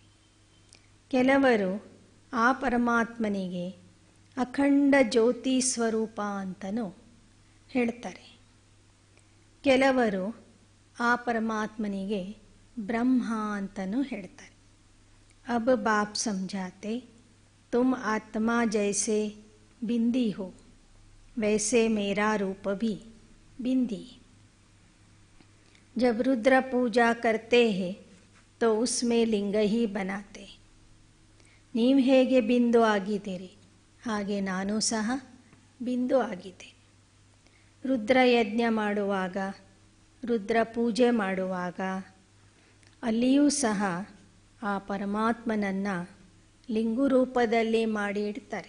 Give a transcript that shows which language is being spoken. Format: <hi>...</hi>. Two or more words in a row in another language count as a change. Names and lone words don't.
<kn>ಕೆಲವರು ಆ ಪರಮಾತ್ಮನಿಗೆ ಅಖಂಡ ಜ್ಯೋತಿ ಸ್ವರೂಪ ಅಂತಲೂ ಹೇಳ್ತಾರೆ. ಕೆಲವರು ಆ ಪರಮಾತ್ಮನಿಗೆ ಬ್ರಹ್ಮ ಅಂತಲೂ ಹೇಳ್ತಾರೆ.</kn> <hi>अब बाप समझाते, तुम आत्मा जैसे बिंदी हो वैसे मेरा रूप भी बिंदी. जब रुद्र पूजा करते हैं तो उसमें लिंग ही बनाते.</hi> <kn>ನೀವು ಹೇಗೆ ಬಿಂದು ಆಗಿದ್ದೀರಿ ಹಾಗೆ ನಾನು ಸಹ ಬಿಂದು ಆಗಿದ್ದೆ. ರುದ್ರಯಜ್ಞ ಮಾಡುವಾಗ, ರುದ್ರ ಪೂಜೆ ಮಾಡುವಾಗ ಅಲ್ಲಿಯೂ ಸಹ ಆ ಪರಮಾತ್ಮನನ್ನು ಲಿಂಗು ರೂಪದಲ್ಲಿ ಮಾಡಿ ಇಡ್ತಾರೆ.</kn>